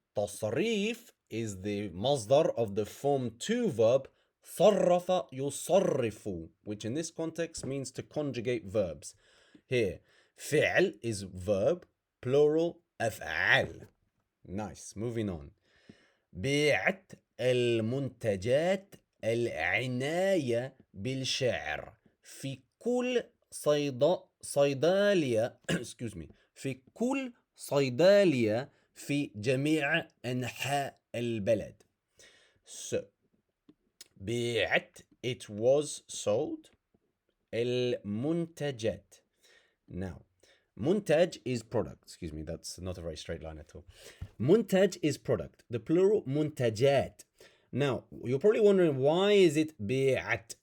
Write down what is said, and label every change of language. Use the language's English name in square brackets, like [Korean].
[English] تصريف is the مصدر of the form to verb صرف يصرف, which in this context means to conjugate verbs. Here, فعل is verb, plural أفعال. Nice. Moving on. [Arabic] بيعت المنتجات العناية بالشعر في كل صيدلية [English] excuse me [Arabic] في كل صيدلية في جميع أنحاء البلد. [English] So, بيعت it was sold. [Arabic] المنتجات. [English] Now, منتج is product. Excuse me, that's not a very straight line at all. منتج is product. The plural منتجات. Now, you're probably wondering, why is it بيعت?